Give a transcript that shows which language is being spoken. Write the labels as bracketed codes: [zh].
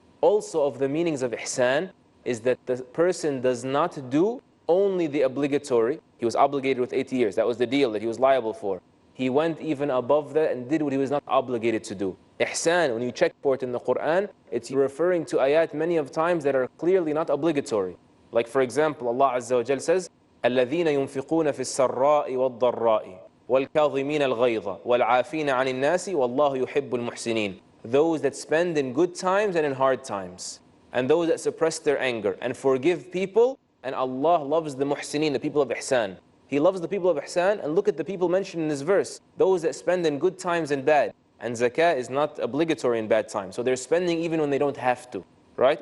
[en] Also of the meanings of ihsan is that the person does not do only the obligatory. He was obligated with 80 years. That was the deal that he was liable for. He went even above that and did what he was not obligated to do. Ihsan, when you check for it in the Quran, it's referring to ayat many of times that are clearly not obligatory. Like for example, Allah Azza wa Jal says, [ar] الذين ينفقون في السراء والضراء والكاظمين الغيظ والعافين عن الناس والله يحب المحسنين. [en] Those that spend in good times and in hard times. And those that suppress their anger and forgive people. And Allah loves the muhsineen, the people of ihsan. He loves the people of ihsan, and look at the people mentioned in this verse. Those that spend in good times and bad. And zakah is not obligatory in bad times. So they're spending even when they don't have to. Right?